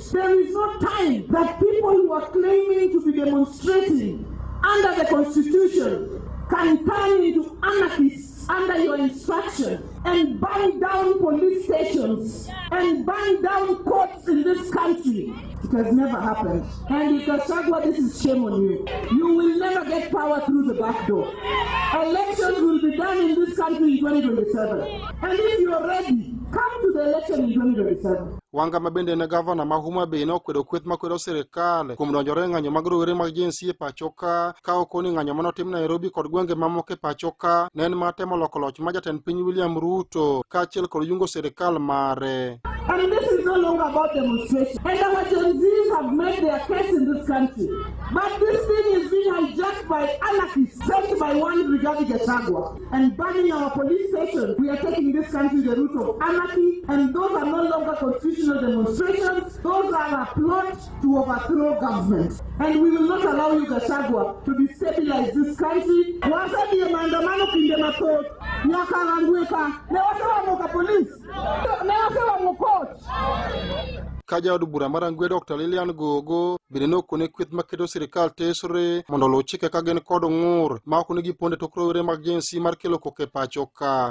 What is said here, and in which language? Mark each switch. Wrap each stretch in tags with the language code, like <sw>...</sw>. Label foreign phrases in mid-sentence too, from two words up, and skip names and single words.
<en>There is no time that people who are claiming to be demonstrating under the Constitution can turn into anarchists under your instruction and burn down police stations and burn down courts in this country. It has never happened. And Gachagua, this is shame on you. You will never get power through the back door. Elections will be done in this country in 2027. And if you are ready, come to the election in 2027.</en> <luo>Wanga mabende ne gavana ma Homa Bay ne okwedo kweth makwedo sirikal kuom donjore ng'anyo mag rowere mag Gen Z e pacho ka okoni ng'anyo manotim Nairobi kod gwenge mamoko e pacho ka ne en matemo loko loch ma jatend piny William Ruto kaachiel kod yungo sirikal mare.</luo> <en>And this is no longer about demonstration. And our Gen Zs have made their case in this country. But this thing is being hijacked by anarchists sent by one Rigathi Gachagua and burning our police stations. We are taking this country the route of anarchy, and those are no longer constitutional demonstrations. Those are a plot to overthrow government. And we will not allow you, Gachagua, to destabilize this country.</en> <luo>Wasadi maandamano kinde matot, nyakarangweka, ne wasewa moka police, ne wasewa mokot. Kaja od bura marangwe Dr. Lilian Gogo bende nokone kweth makedo sirikal tesre mondo luw chike ka gin kod ng'ur ma ok nigi ponde tok rowere mag Gen Z mar kelo koke pacho ka.</luo>